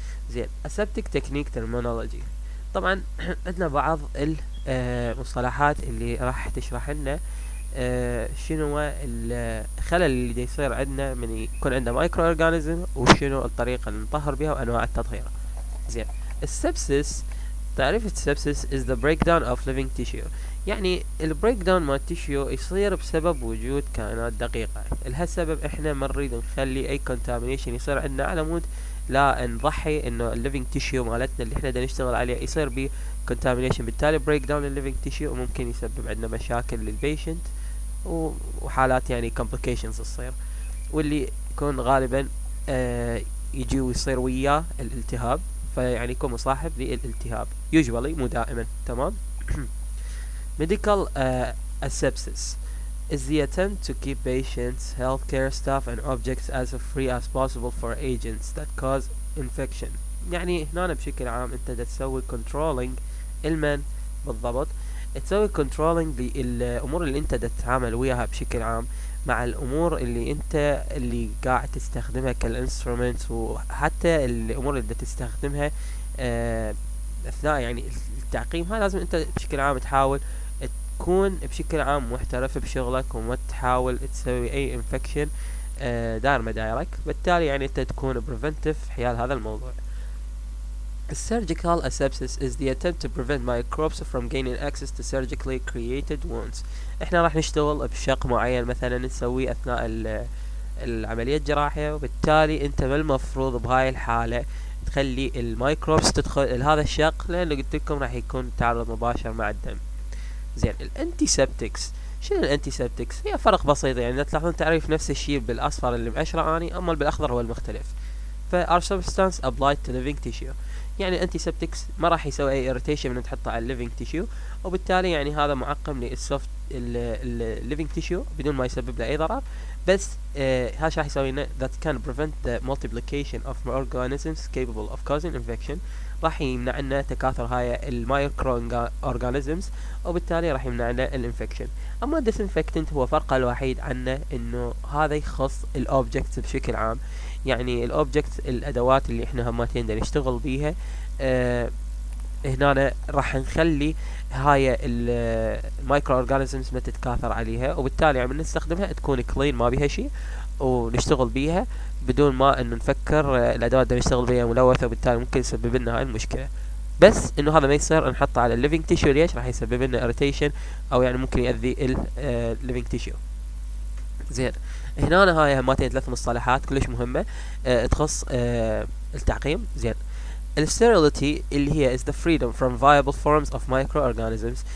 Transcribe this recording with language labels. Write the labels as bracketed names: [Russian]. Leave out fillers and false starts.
[Arabic] زين، [English] aseptic technique terminology. [Arabic] طبعا عندنا بعض المصطلحات اللي راح تشرح لنا شنو هو الخلل اللي دا يصير عندنا من يكون عندنا مايكرو اورجانيزم، وشنو الطريقة اللي نطهر بها وانواع التطهير. زين، السبسس، تعريف السبسس [English] is the breakdown of living tissue. [Arabic] يعني البريك داون مال التيشيو يصير بسبب وجود كائنات دقيقة. لهالسبب احنا ما نريد نخلي اي contamination يصير عندنا، على مود لا نضحي انه الليفينج تيشيو مالتنا اللي احنا دا نشتغل عليه يصير به contamination، بالتالي بريك داون الليفينج تيشيو وممكن يسبب عندنا مشاكل للبيشنت وحالات يعني complications تصير، واللي يكون غالبا يجي ويصير وياه الالتهاب، فيعني يكون مصاحب للالتهاب usually مو دائما. تمام. [English] medical asepsis is the attempt to keep patients, healthcare staff and objects as free as possible for agents that cause infection. [Arabic] يعني هنا بشكل عام انت دا تسوي controlling المن بالضبط، تسوي controlling للامور اللي انت دا تتعامل وياها بشكل عام، مع الامور اللي انت اللي قاعد تستخدمها كالانسترومنت، وحتى الامور اللي دا تستخدمها اثناء يعني التعقيم. هاي لازم انت بشكل عام تحاول تكون بشكل عام محترف بشغلك، وما تحاول تسوي اي انفكشن دار مدايرك، بالتالي يعني انت تكون preventive حيال هذا الموضوع. [English] Surgical asepsis is the attempt to prevent microbes from gaining access to surgically created wounds. [Arabic] احنا راح نشتغل بشق معين مثلا نسويه اثناء العملية الجراحية، وبالتالي انت ما المفروض بهاي الحالة تخلي الميكروبس تدخل لهذا الشق، لانه قلت لكم راح يكون تعرض مباشر مع الدم. زين، الانتيسبتكس. شنو الانتيسبتكس؟ هي فرق بسيط، يعني تلاحظون تعريف نفس الشيء بالاصفر اللي مأشرة اني، اما بالاخضر هو المختلف. [English] ف are substance applied to living tissue. [Arabic] يعني الانتيسبتكس ما راح يسوي اي irritation من تحطه على living tissue، وبالتالي يعني هذا معقم للسوفت living tissue بدون ما يسبب له اي ضرر، بس هذا راح يسوي لنا [English] that can prevent the multiplication of organisms capable of causing infection. [Arabic] راح يمنع لنا تكاثر هاي المايكرو اورجانيزمز، وبالتالي راح يمنع لنا الانفكشن. اما الديسانفكتنت هو فرقه الوحيد عنه انه هذا يخص الاوبجكتس بشكل عام، يعني الاوبجكتس الادوات اللي احنا هماتين دا نشتغل بيها هنا راح نخلي هاي المايكرو اورجانيزمز ما تتكاثر عليها، وبالتالي عم نستخدمها تكون كلين ما بيها شيء، ونشتغل بيها بدون ما انه نفكر الادوات اللي نشتغل بيها ملوثة، وبالتالي ممكن يسبب لنا هاي المشكلة. بس انه هذا ما يصير نحطه على الليفينج تيشو. ليش؟ راح يسبب لنا اريتيشن او يعني ممكن يؤذي الليفينج تيشو. زين، هنا هاي هماتين 3 مصطلحات كلش مهمة تخص التعقيم. زين، الستيريليتي اللي هي [English] is the freedom from viable forms of microorganisms.